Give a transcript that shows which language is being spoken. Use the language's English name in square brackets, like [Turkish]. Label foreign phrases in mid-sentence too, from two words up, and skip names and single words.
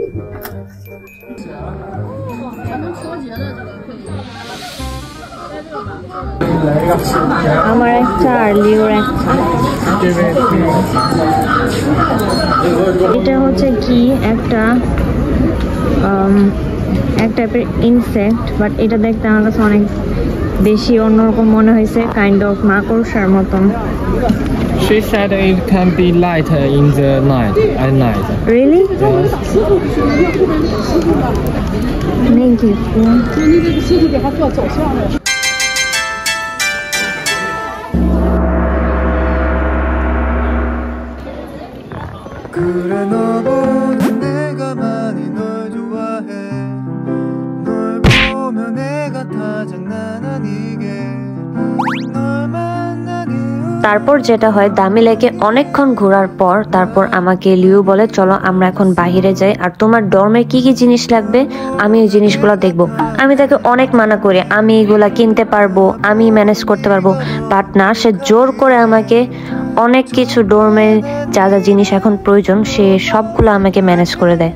[Bangla] আমার একটা আর লিওর একটা। এটা হচ্ছে কি একটা এক টাইপের ইনসেক্ট, বাট এটা দেখতে আমার কাছে অনেক বেশি অন্যরকম মনে হয়েছে, [English] kind of [Bangla] মাকড়সার মতন। [English] She said it can be light in the night. At night. Really? Yes. Thank you. [Korean] 그래 너보다 내가 많이 널 좋아해 널 보면 내가 다 장난 아니게 널 만난 이후 [Bangla] তারপর যেটা হয় দামি লেকে অনেকক্ষণ ঘোরার পর তারপর আমাকে লিউ বলে চলো আমরা এখন বাহিরে যাই আর তোমার ডর্মে কি কি জিনিস লাগবে আমি ওই জিনিসগুলো দেখবো। আমি তাকে অনেক মানা করি আমি এগুলা কিনতে পারবো আমি ম্যানেজ করতে পারবো, বাট না, সে জোর করে আমাকে অনেক কিছু ডর্মের যা যা জিনিস এখন প্রয়োজন সে সবগুলো আমাকে ম্যানেজ করে দেয়।